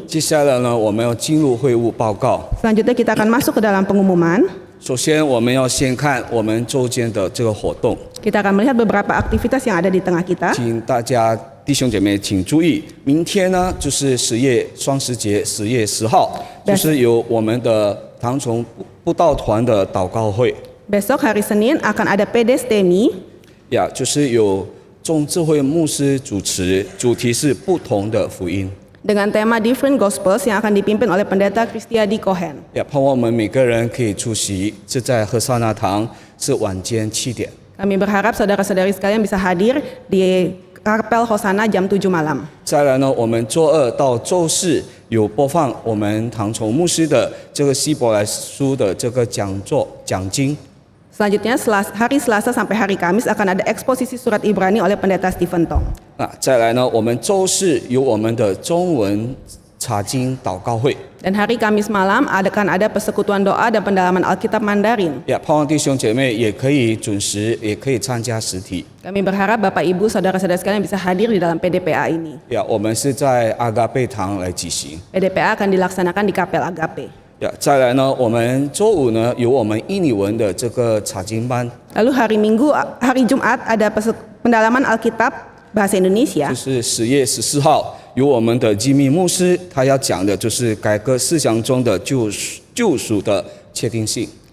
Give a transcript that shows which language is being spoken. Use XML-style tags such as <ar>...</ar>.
<zh>接下来呢，我们要进入会务报告。</zh> <id>Selanjutnya kita akan masuk ke dalam pengumuman.</id> <zh>首先，我们要先看我们周间的这个活动，</zh> <id>Kita akan melihat beberapa aktivitas yang ada di tengah kita.</id> <zh>请大家弟兄姐妹请注意，明天呢就是双十节10月10号，就是有我们的唐崇布道团的祷告会，</zh> <id>Besok hari Senin akan ada PDSTMI</id> <zh>呀，就是有众智慧牧师主持，主题是不同的福音。</zh> <id>dengan tema Different Gospels yang akan dipimpin oleh Pendeta Kristiadi Cohen.</id> <zh>也盼望我们每个人可以出席，是在和萨那堂，是晚间7点。</zh> <id>Kami berharap saudara-saudari sekalian bisa hadir di Kapel Hosana jam 7 malam.</id> <zh>再来呢，我们周2到周4有播放我们唐崇牧师的这个希伯来书的这个讲经。</zh> <id>Selanjutnya hari Selasa sampai hari Kamis akan ada eksposisi surat Ibrani oleh Pendeta Stephen Tong.</id> <zh>那再来呢，我们周4有我们的中文查经祷告会。</zh> <id>Dan hari Kamis malam akan ada persekutuan doa dan pendalaman Alkitab Mandarin.</id> <zh>也盼望弟兄姐妹也可以准时，也可以参加实体。</zh> <id>Kami berharap Bapak Ibu saudara-saudara sekalian bisa hadir di dalam PDPA ini.</id> <zh>我们是在阿嘎贝堂来举行。</zh> <id>PDPA akan dilaksanakan di Kapel Agape.</id> <zh>再来呢，我们周5呢有我们印尼文的这个查经班。</zh> <id>Lalu hari Jumat ada pendalaman Alkitab bahasa Indonesia.</id> <zh>就是10月14号，由我们的基密牧师，他要讲的就是改革思想中的救赎的确定性。</zh>